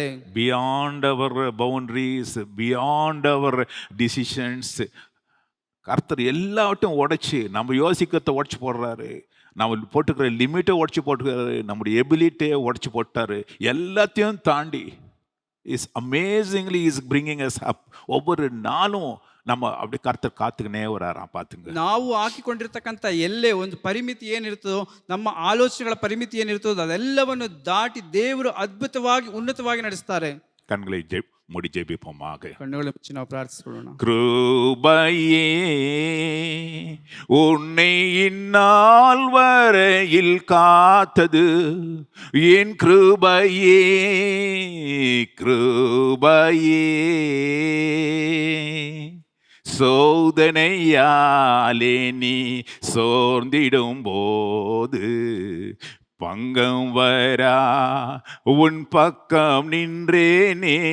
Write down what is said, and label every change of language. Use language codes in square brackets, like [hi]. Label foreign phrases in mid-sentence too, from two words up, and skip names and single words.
[en] beyond our boundaries, beyond our decisions, [ta] கர்த்தர் எல்லாவற்றையும் உடைச்சி நம்ம யோசிக்கிறத உடச்சி போடுறாரு. நம்ம போட்டுக்கிற லிமிட்டை உடச்சி போட்டுக்கிறாரு, நம்முடைய எபிலிட்டியை உடச்சி போட்டாரு. எல்லாத்தையும் தாண்டி [en] is amazingly is bringing us up. [ta] ஒவ்வொரு நாளும் நம்ம அப்படி கர்த்தர் காத்துக்கினே வராராம். பார்த்துங்க, [kn] ನಾವು ಹಾಕಿಕೊಂಡಿರ್ತಕ್ಕಂಥ ಎಲ್ಲೇ ಒಂದು ಪರಿಮಿತಿ ಏನಿರ್ತದೋ, ನಮ್ಮ ಆಲೋಚನೆಗಳ ಪರಿಮಿತಿ ಏನಿರ್ತದೋ ಅದೆಲ್ಲವನ್ನು ದಾಟಿ ದೇವರು ಅದ್ಭುತವಾಗಿ ಉನ್ನತವಾಗಿ ನಡೆಸ್ತಾರೆ. [ta] கண்களை மூடி ஜெபிப்போமாக. [kn] ಕಣ್ಣುಗಳ ಮುಚ್ಚಿ ನಾವು ಪ್ರಾರ್ಥಿಸಿಕೊಳ್ಳೋಣ. [ta] கிருபையே உன்னை இந்நாள் வரையில் காத்தது என் கிருபையே, கிருபையே சோதனையாலே நீ சோர்ந்திடும் போது பங்கம் வரா உன் பக்கம் நின்றேனே.